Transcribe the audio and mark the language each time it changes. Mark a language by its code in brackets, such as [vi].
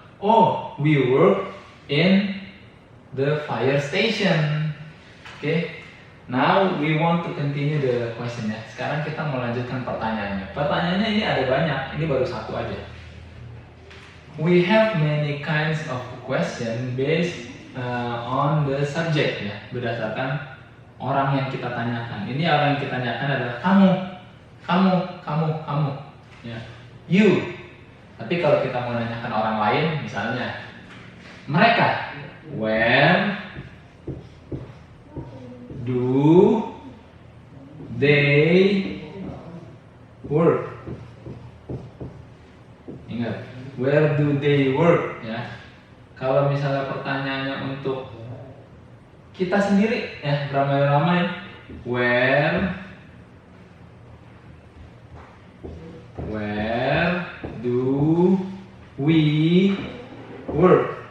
[en] Oh, we work in the fire station. Okay. Now we want to continue the question ya. [id] Sekarang kita mau lanjutkan pertanyaannya. Pertanyaannya ini ada banyak. Ini baru satu aja. [en] We have many kinds of question based on the subject ya. [id] Berdasarkan orang yang kita tanyakan. Ini orang yang kita tanyakan adalah kamu. Ya. You. Tapi kalau kita mau nanyakan orang lain, misalnya mereka. [en] Where do they work? Ingat, where do they work? Ya, [id] Kalau misalnya pertanyaannya untuk kita sendiri ya, beramai-ramai, [en] where do we work?